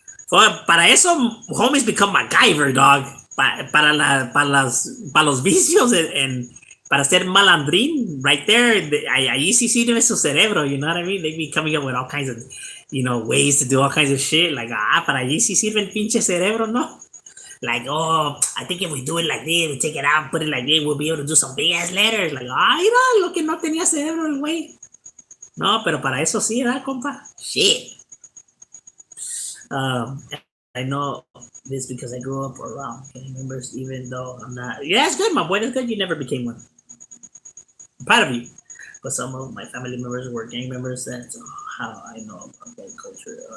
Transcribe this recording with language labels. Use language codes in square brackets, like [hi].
[es] Well, para eso, [en] homies become MacGyver, dog. [es] Para los vicios and para ser malandrín, [en] right there, [es] ahí sí sirve su cerebro, [en] you know what I mean? They be coming up with all kinds of, ways to do all kinds of shit. [es] Like, para allí sí sirve el pinche cerebro, ¿no? [en] Like, oh, I think if we do it like this, we take it out, put it like this, we'll be able to do some big ass letters. [es] Like, mira, lo que no tenía cerebro el güey. No, pero para eso sí, ¿verdad, compa? [en] Shit. I know this because I grew up around gang members, even though I'm not. Yeah, it's good, my boy. That's good. You never became one. I'm proud of you. But some of my family members were gang members. That's how I know about gang culture.